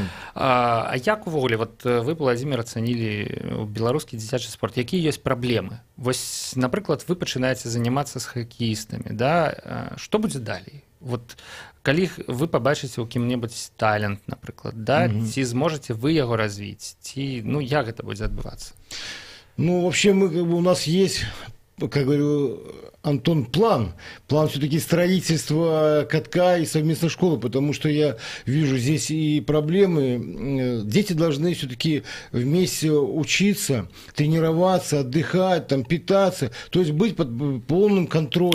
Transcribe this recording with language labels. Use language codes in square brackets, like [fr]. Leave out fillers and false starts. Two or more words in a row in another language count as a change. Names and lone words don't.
[be] А як увогуле, вот вы, Владзімір, ацанілі беларускі дзіцячы спорт, якія ёсць праблемы? Вось, напрыклад, вы пачынаеце занимацца з хакеістамі, да? Што будзе далей? Вот, калі вы пабачыце ў кім-небудзь талент, напрыклад, да? Ці зможаце вы яго развіць? Ці, ну, як гэта будзе адбывацца? Ну, [ru] вообще, у нас есть как говорю, Антон, план все-таки строительства катка и совместной школы, потому что я вижу здесь и проблемы. Дети должны все-таки вместе учиться, тренироваться, отдыхать, там, питаться, то есть быть под полным контролем.